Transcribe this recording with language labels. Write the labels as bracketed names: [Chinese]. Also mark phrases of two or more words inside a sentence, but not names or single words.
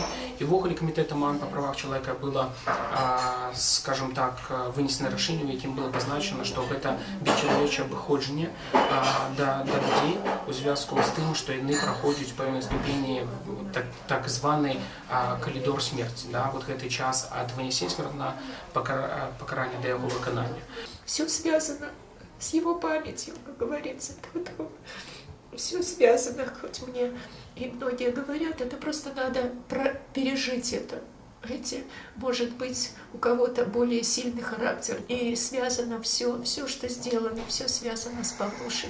[Belarusian] І ўвогуле камітэтам ООН па правах чалавека было, [Russian] скажем так, [Belarusian] вынесена рашэнне, у якім было пазначана, што гэта бесчалавечае абыходжанне да людзей у звязку з тым, што яны праходзяць пэўнай ступені так званы калідор смерці, да, вот гэты час ад вынесення смертнага пакарання да яго выканання. [Russian] Все связано с его памятью, как говорится. Все связано, хоть мне и многие говорят, это просто надо пережить это. Знаете, может быть, у кого-то более сильный характер. И связано все, что сделано, все связано с Павлушей.